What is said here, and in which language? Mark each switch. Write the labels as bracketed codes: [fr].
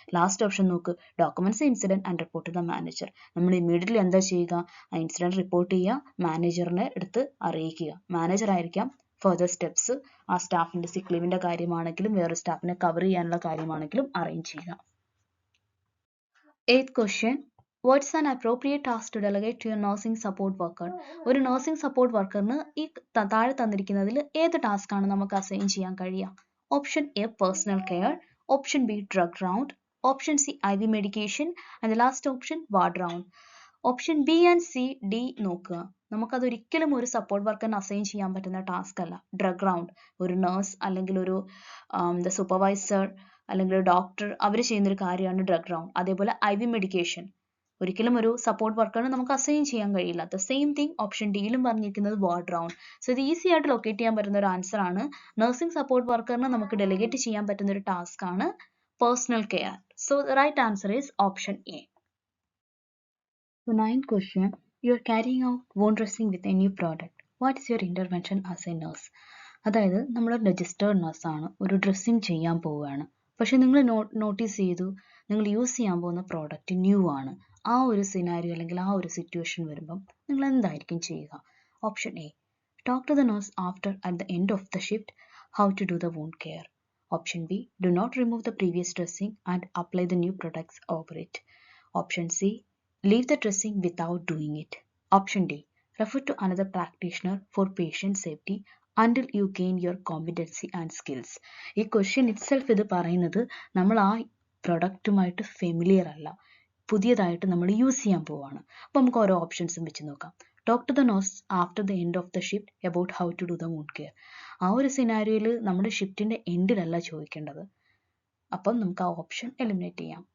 [ml] Last option നോക്ക്, [en] Documents incident and report to the manager. [ml] നമ്മൾ immediately എന്താ ചെയ്യുക? ആ ഇൻസിഡന്റ് റിപ്പോർട്ട് ചെയ്യുക, മാനേജറിനെ എടുത്ത് അറിയിക്കുക. മാനേജർ ആയിരിക്കാം ഫർദർ സ്റ്റെപ്സ് ആ സ്റ്റാഫിന്റെ സിക്ക് ലീവിന്റെ കാര്യമാണെങ്കിലും വേറെ സ്റ്റാഫിനെ കവർ ചെയ്യാനുള്ള കാര്യമാണെങ്കിലും അറേഞ്ച് ചെയ്യുക. [en] 8th question, what's an appropriate task to delegate to your nursing support worker? [ml] ഒരു നഴ്സിംഗ് സപ്പോർട്ട് വർക്കറിന് ഈ താഴെ തന്നിരിക്കുന്നതിൽ ഏത് ടാസ്ക് ആണ് നമുക്ക് അസൈൻ ചെയ്യാൻ കഴിയുക? Option A personal care, option B drug round, option C IV medication and last option ward round. Option B and C D നോക്കുക. നമുക്കതൊരിക്കലും ഒരു സപ്പോർട്ട് വർക്കറിന് അസൈൻ ചെയ്യാൻ പറ്റുന്ന ടാസ്ക് അല്ല. ഡ്രഗ് റൗണ്ട് ഒരു നഴ്സ് അല്ലെങ്കിൽ ഒരു സൂപ്പർവൈസർ അല്ലെങ്കിൽ ഡോക്ടർ അവർ ചെയ്യുന്നൊരു കാര്യമാണ് ഡ്രഗ് റൗണ്ട്. അതേപോലെ IV മെഡിക്കേഷൻ ഒരിക്കലും ഒരു സപ്പോർട്ട് വർക്കറിന് നമുക്ക് അസൈൻ ചെയ്യാൻ കഴിയില്ല. [en] the same thing [ml] ഓപ്ഷൻ ഡിയിലും പറഞ്ഞിരിക്കുന്നത് വാർഡ് റൗണ്ട്. സോ ഇത് ഈസി ആയിട്ട് ലൊക്കേറ്റ് ചെയ്യാൻ പറ്റുന്ന ഒരു ആൻസർ ആണ്. നഴ്സിംഗ് സപ്പോർട്ട് വർക്കറിന് നമുക്ക് ഡെലിഗേറ്റ് ചെയ്യാൻ പറ്റുന്ന ഒരു ടാസ്ക് ആണ് personal care. [en] So the right answer is option A. So ninth question, you are carrying out wound dressing with a new product. What is your intervention as a nurse? [ml] അതായത് നമ്മൾ registered നഴ്സാണ്, ഒരു dressing ചെയ്യാൻ പോവുകയാണ്. പക്ഷെ നിങ്ങൾ notice ചെയ്തു നിങ്ങൾ use ചെയ്യാൻ പോകുന്ന പ്രോഡക്റ്റ് ന്യൂ ആണ്. ആ ഒരു സിനാരിയോ അല്ലെങ്കിൽ ആ ഒരു സിറ്റുവേഷൻ വരുമ്പം നിങ്ങൾ എന്തായിരിക്കും ചെയ്യുക? [en] Option A, talk to the nurse after at the end of the shift how to do the wound care. Option B, do not remove the previous dressing and apply the new products over it. Option C, leave the dressing without doing it. Option D, refer to another practitioner for patient safety until you gain your competency and skills. [ml] ഈ question itself ഇത് പറയുന്നത് നമ്മൾ ആ പ്രൊഡക്റ്റുമായിട്ട് familiar അല്ല, പുതിയതായിട്ട് നമ്മൾ use ചെയ്യാൻ പോവാണ്. അപ്പോൾ നമുക്ക് ഓരോ ഓപ്ഷൻസും വെച്ച് നോക്കാം. [en] Talk to the nurse after the end of the shift about how to do the wound care. [ml] ആ ഒരു സിനാരിയോയിൽ നമ്മുടെ ഷിഫ്റ്റിൻ്റെ എൻഡിലല്ല ചോദിക്കേണ്ടത്. അപ്പം നമുക്ക് ആ ഓപ്ഷൻ എലിമിനേറ്റ് ചെയ്യാം.